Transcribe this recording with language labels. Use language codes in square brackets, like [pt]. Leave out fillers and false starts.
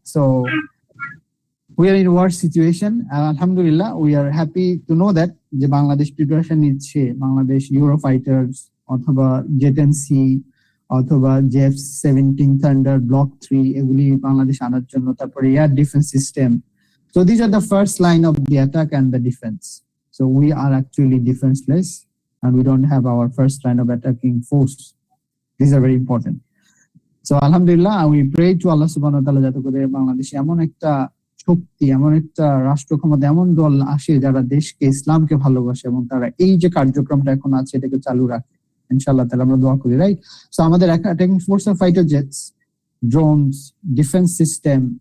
[en] So we are in war situation. Alhamdulillah, we are happy to know that [bn] যে Bangladesh preparation নিচ্ছে। বাংলাদেশ ইউরোফাইটার্স অথবা জেটেনসি অথবা JF-17 thunder block 3 এগুলি বাংলাদেশ আনার জন্য, তারপরে air defence system. [en] So these are the first line of the attack and the defense. So we are actually defenseless and we don't have our first line of attacking force. These are very important. So alhamdulillah, we pray to Allah subhanahu wa ta'ala [bn] যাতে করে বাংলাদেশে এমন একটা শক্তি, এমন একটা রাষ্ট্র ক্ষমতা, এমন দল আসে যারা দেশকে, ইসলামকে ভালোবাসে এবং তারা এই যে কার্যক্রমটা এখন আছে এটাকে চালু রাখে। ইনশাআল্লাহ তাআলা আমরা দোয়া করি, রাইট? সো আমাদের attacking force of fighter jets, drones, defence system.